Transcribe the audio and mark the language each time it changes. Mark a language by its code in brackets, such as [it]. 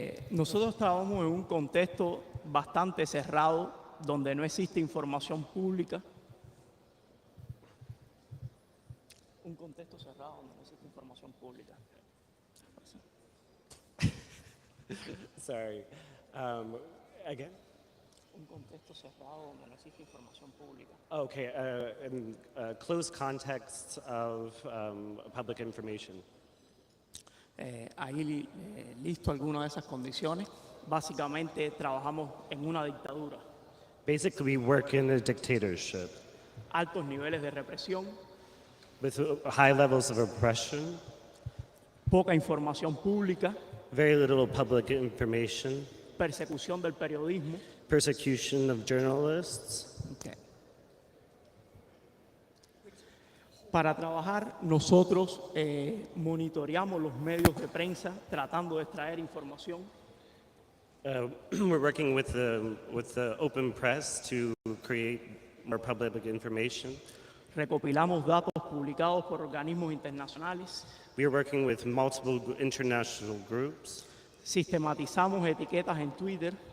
[es] Nosotros trabajamos en un contexto bastante cerrado, donde no existe información pública. Un contexto cerrado donde no existe información pública. [en] Sorry. Again? [es] Un contexto cerrado donde no existe información pública. [en] Okay, in closed contexts of public information. [es] Ahí listo algunas de esas condiciones. Básicamente trabajamos en una dictadura. [en] Basically, we work in a dictatorship [es] Altos niveles de represión, [en] with high levels of oppression, [es] poca información pública, [en] very little public information, [es] persecución del periodismo. [en] persecution of journalists. Okay. [es] Para trabajar, nosotros monitoreamos los medios de prensa tratando de extraer información. [en] We're working with the open press to create more public information. [es] Recopilamos datos publicados por organismos internacionales. [en] We are working with multiple international groups. [es] Sistematizamos etiquetas en Twitter.